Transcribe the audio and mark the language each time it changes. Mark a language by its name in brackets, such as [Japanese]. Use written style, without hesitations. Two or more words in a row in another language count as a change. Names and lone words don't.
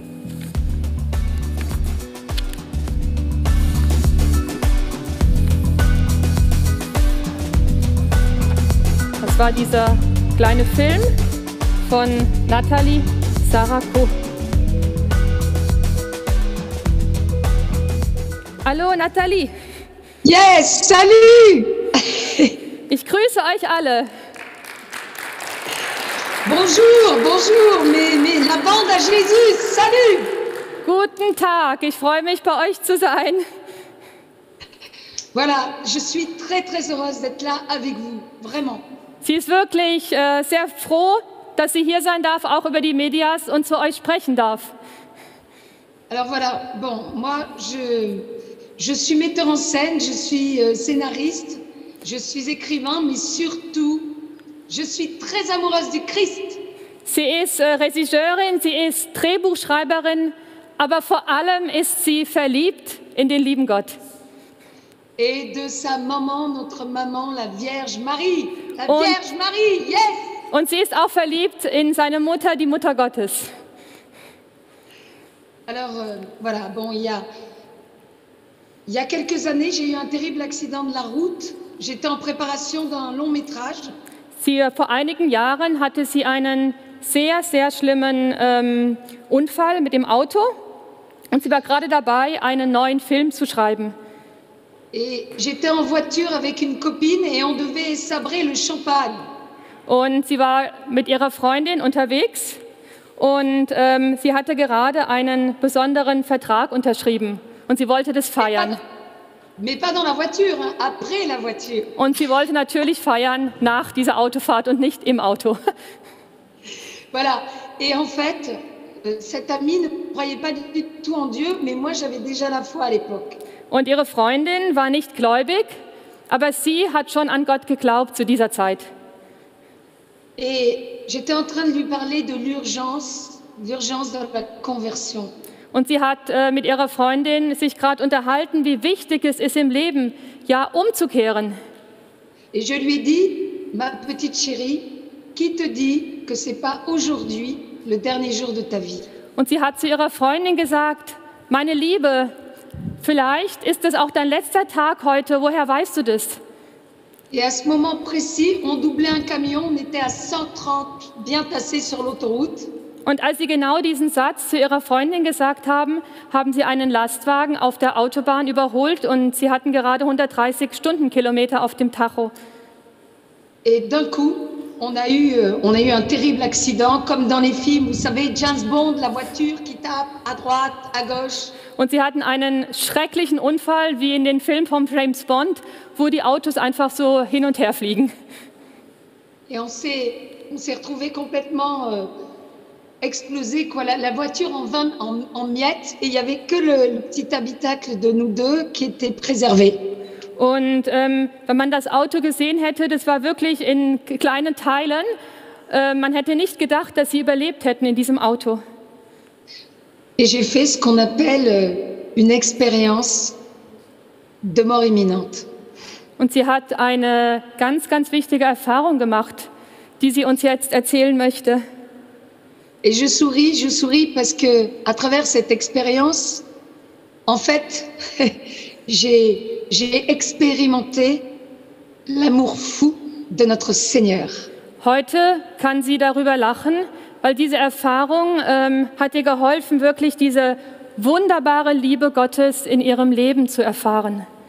[German] Das war dieser kleine Film von Natalie Sarakow. Hallo Nathalie. [French] Yes, salut. [German] Ich grüße euch alle. [French] Bonjour, bonjour, mais la bande à Jésus, salut. [German] Guten Tag, ich freue mich, bei euch zu sein. [French] Voilà, je suis très très heureuse d'être là avec vous, vraiment. [German] Sie ist wirklich sehr froh, dass sie hier sein darf, auch über die Medias und zu euch sprechen darf. [French] Alors voilà, bon, moi je suis metteur en scène, je suis scénariste, je suis écrivain, mais surtout, je suis très amoureuse du Christ. [German] Sie ist Regisseurin, sie ist Drehbuchschreiberin, aber vor allem ist sie verliebt in den lieben Gott. [French] Et de sa maman, notre maman, la Vierge Marie. La Vierge Marie, yes! [German] Und sie ist auch verliebt in seine Mutter, die Mutter Gottes. [French] Alors, voilà, bon, il y a quelques années, j'ai eu un terrible accident de la route. J'étais en préparation d'un long métrage. [German] Vor einigen Jahren hatte sie einen sehr, sehr schlimmen Unfall mit dem Auto und sie war gerade dabei, einen neuen Film zu schreiben. [French] Et j'étais en voiture avec une copine et on devait sabrer le champagne. [German] Und sie war mit ihrer Freundin unterwegs und sie hatte gerade einen besonderen Vertrag unterschrieben und sie wollte das feiern. [French] Mais pas dans la voiture, hein, après la voiture. [German] Und sie wollte natürlich feiern nach dieser Autofahrt und nicht im Auto. [French] Voilà. Et en fait, cette amie ne croyait pas du tout en Dieu, mais moi j'avais déjà la foi à l'époque. [German] Und ihre Freundin war nicht gläubig, aber sie hat schon an Gott geglaubt zu dieser Zeit. [French] Et j'étais en train de lui parler de l'urgence de la conversion. [German] Und sie hat mit ihrer Freundin sich gerade unterhalten, wie wichtig es ist im Leben, ja, umzukehren. [French] Et je lui ai dit, ma petite chérie, qui te dit que c'est pas aujourd'hui le dernier jour de ta vie? [German] Und sie hat zu ihrer Freundin gesagt, meine Liebe, vielleicht ist es auch dein letzter Tag heute, woher weißt du das? [French] Et à ce moment précis, on doublait un camion, on était à 130, bien tassé sur l'autoroute. [German] Und als sie genau diesen Satz zu ihrer Freundin gesagt haben, haben sie einen Lastwagen auf der Autobahn überholt und sie hatten gerade 130 Stundenkilometer auf dem Tacho. [French] Et d'un coup, on a eu un terrible accident, comme dans les films, vous savez, James Bond, la voiture qui tape à droite, à gauche. [German] Und sie hatten einen schrecklichen Unfall, wie in den Filmen von James Bond, wo die Autos einfach so hin und her fliegen. [French] Et on s'est retrouvés complètement explosés, quoi. La voiture en miettes, et il y avait que le petit habitacle de nous deux qui était préservé. [German] Und wenn man das Auto gesehen hätte, das war wirklich in kleinen Teilen. Man hätte nicht gedacht, dass sie überlebt hätten in diesem Auto. [French] Et j'ai fait ce qu'on appelle une expérience de mort imminente. [German] Und sie hat eine ganz, ganz wichtige Erfahrung gemacht, die sie uns jetzt erzählen möchte. [French] Et je souris parce que à travers cette expérience, en fait, j'ai expérimenté l'amour fou de notre Seigneur. [German] Heute kann sie darüber lachen, weil diese Erfahrung hat ihr geholfen, wirklich diese wunderbare Liebe Gottes in ihrem Leben zu erfahren.